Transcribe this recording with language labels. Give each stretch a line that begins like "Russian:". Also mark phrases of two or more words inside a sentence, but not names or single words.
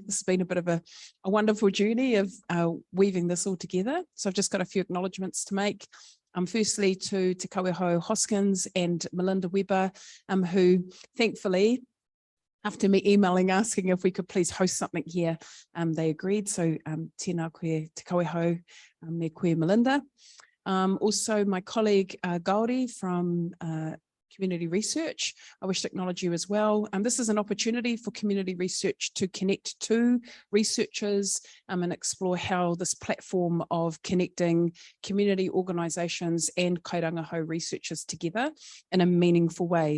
English: This has been a bit of a wonderful journey of weaving this all together. So I've just got a few acknowledgements to make. Firstly to Te Kaweho Hoskins and Melinda Weber, who thankfully, after me emailing asking if we could please host something here, they agreed.
Māori: So tēnā koe Te Kaweho, me koe Melinda.
English: Also my colleague Gauri from Community Research, I wish to acknowledge you as well. This is an opportunity for community research to connect to researchers and explore how this platform of connecting community organisations and kairangahau researchers together in a meaningful way.